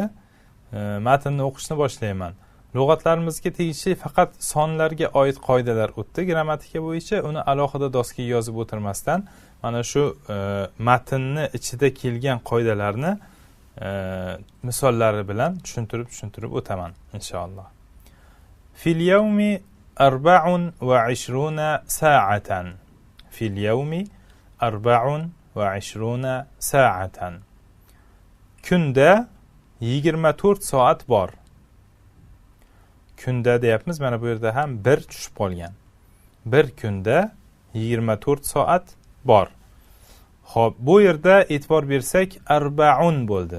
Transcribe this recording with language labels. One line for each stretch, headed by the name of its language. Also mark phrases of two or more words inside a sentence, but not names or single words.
Uzbek: Matnni o'qishni boshlayman. Lug'atlarimizga tegishli faqat sonlarga oid qoidalar o'tdi. Grammatika bo'yicha uni alohida doskaga yozib o'tirmasdan mana shu matnni ichida kelgan qoidalarni misollari bilan tushuntirib o'taman inshaalloh.
Arabic: في اليوم 24 ساعة. في اليوم 24 ساعة.
Uzbek: Kunda 24 soat bor. Kunda deyapmiz, mana bu yerda ham bir tushib qolgan. Bir kunda 24 soat bor. Xo'p, bu yerda e'tibor bersak, arba'un bo'ldi.